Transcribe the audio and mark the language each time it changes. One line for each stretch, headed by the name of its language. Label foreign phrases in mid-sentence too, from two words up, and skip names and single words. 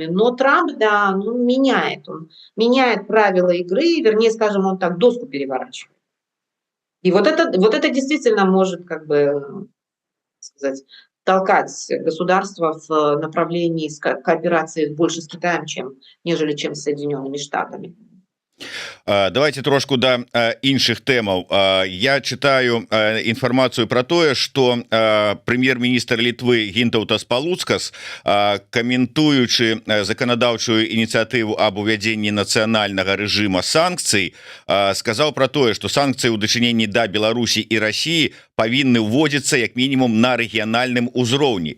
Russian: Но Трамп, да, он меняет правила игры, вернее, скажем, он так доску переворачивает. И вот это действительно может, как бы сказать, толкать государство в направлении кооперации больше с Китаем, нежели чем с Соединенными Штатами.
Belarusian: Давайте трошку да іншых тэмаў.
Russian: Я читаю
Belarusian: інфармацыю про тое, что прэм'ер-міністр Літвы Гінтаўтас Палуцкас, каментуючы заканадаўчую ініцыятыву об увядзенні нацыянальнага рэжыма санкцый, сказаў про тое, что санкцыі ў дачыненні да Беларусі і России павінны ўводзіцца як мінімум на рэгіянальным узроўні.